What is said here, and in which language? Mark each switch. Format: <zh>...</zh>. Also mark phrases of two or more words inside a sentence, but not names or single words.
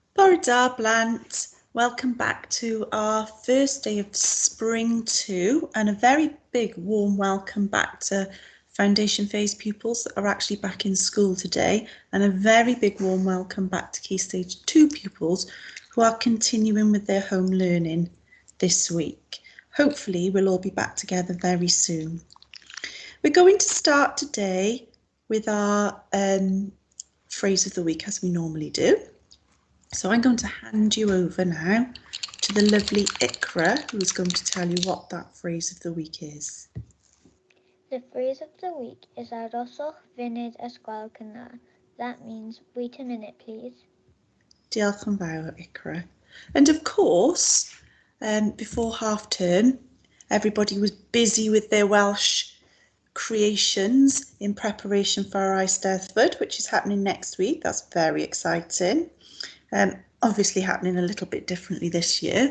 <cy>Bore da blant,</cy> <en>welcome back to our first day of Spring 2 and a very big warm welcome back to Foundation Phase pupils that are actually back in school today, and a very big warm welcome back to Key Stage 2 pupils who are continuing with their home learning this week. Hopefully we'll all be back together very soon. We're going to start today with our phrase of the week as we normally do. So I'm going to hand you over now to the lovely Ikra, who's going to tell you what that phrase of the week is. The phrase of the week is</en> <cy>Aroswch funud ysgol cynnar.</cy> <en>That means wait a minute, please.</en> <cy>Diolch yn fawr, Ikra.</cy> <en>And of course, before half term, everybody was busy with their Welsh creations in preparation for our Eisteddfod, which is happening next week. That's very exciting. Obviously happening a little bit differently this year.</en>